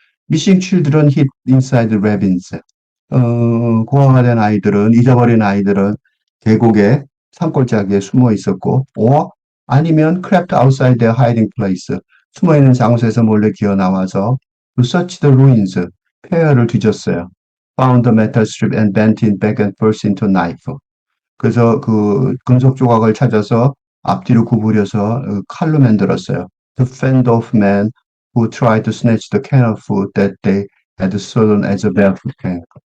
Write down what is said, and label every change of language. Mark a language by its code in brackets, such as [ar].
[en] Missing children hid inside ravines. [ko] 고아가 된 잊어버린 아이들은 계곡의 산골짜기에 숨어 있었고, 아니면 [en] crept outside their hiding place. [ko] 숨어 있는 장소에서 몰래 기어 나와서 [en] to search the ruins. [ko] 폐허를 뒤졌어요. [en] Found the metal strip and bent it back and forth into knife. [ko] 그래서 그 금속 조각을 찾아서 앞뒤로 구부려서 칼로 만들었어요. [en] To fend off men who tried to snatch the can of food that they had stolen as a barefoot can.